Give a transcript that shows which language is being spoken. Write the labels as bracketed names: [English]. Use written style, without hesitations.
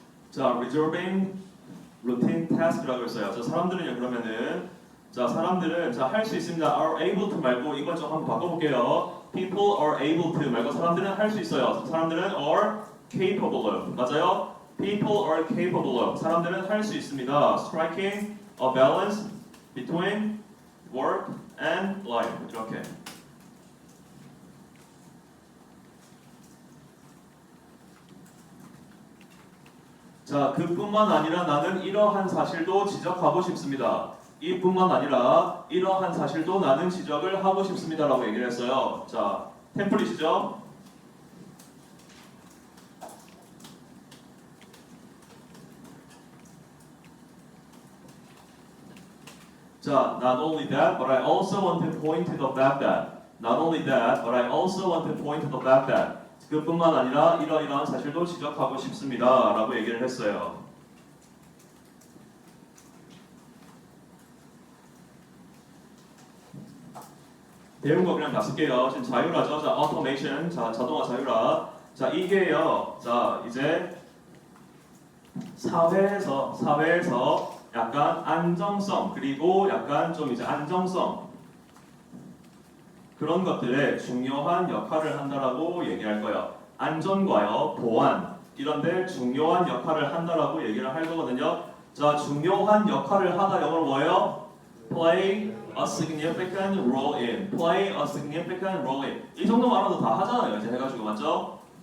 [English] 자, resolving routine task라고 했어요. [Korean] 자, 사람들은요 그러면은 사람들은 할 수 있습니다. [English] are able to [Korean] 말고 이걸 좀 한번 바꿔볼게요. [English] people are able to [Korean] 말고 사람들은 할 수 있어요. 사람들은 [English] are capable of [Korean] 맞아요. [English] people are capable of [Korean] 사람들은 할 수 있습니다. [English] striking a balance between work and life 이렇게. [Korean] 자, 그뿐만 아니라 나는 이러한 사실도 지적하고 싶습니다. 이뿐만 아니라 이러한 사실도 나는 지적을 하고 싶습니다라고 얘기를 했어요. 자, 템플릿이죠. [English] 자, not only that, but I also want to point to the fact that. Not only that, but I also want to point to the fact that. [Korean] 그뿐만 아니라 이러이러한 사실도 지적하고 싶습니다라고 얘기를 했어요. 배운 거 그냥 다 쓸게요. 지금 자율화죠. 자, automation. 자, 자동화 자율화. 자, 이게요. 자, 이제 사회에서 약간 안정성 그리고 약간 좀 이제 안정성 그런 것들에 중요한 역할을 한다라고 얘기할 거예요. 안전과요, 보안 이런데 중요한 역할을 한다라고 얘기를 할 거거든요. 자, 중요한 역할을 하다 영어로 뭐예요? [English] Play a significant role in. Play a significant role in. [Korean] 이 정도만 알아도 다 하잖아요. 이제 해가지고 맞죠?